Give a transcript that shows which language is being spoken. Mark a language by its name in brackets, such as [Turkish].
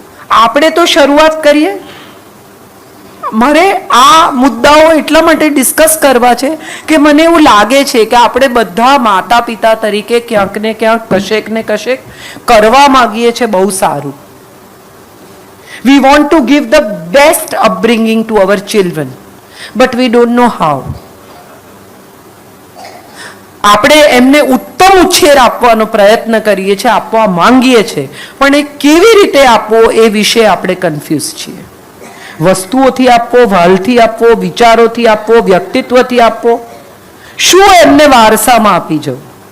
[Gujarati] આપણે તો શરૂઆત કરીએ. મારે આ મુદ્દાઓ એટલા માટે ડિસ્કસ કરવા છે કે મને એવું લાગે છે કે આપણે બધા માતા પિતા તરીકે ક્યાંક ને ક્યાંક કશેક ને કશેક કરવા માંગીએ છીએ બહુ સારું. [English] We want to give the best upbringing to our children, but we don't know how. [Gujarati] આપણે એમને ઉત્તમ ઉછેર આપવાનો પ્રયત્ન કરીએ છીએ, આપવા માંગીએ છીએ, પણ એ કેવી રીતે આપવો એ વિશે આપણે કન્ફ્યુઝ છીએ. વસ્તુઓથી આપવો, વાલથી આપવો, વિચારોથી આપવો, વ્યક્તિત્વથી આપવો, શું એમને વારસામાં આપી જવું?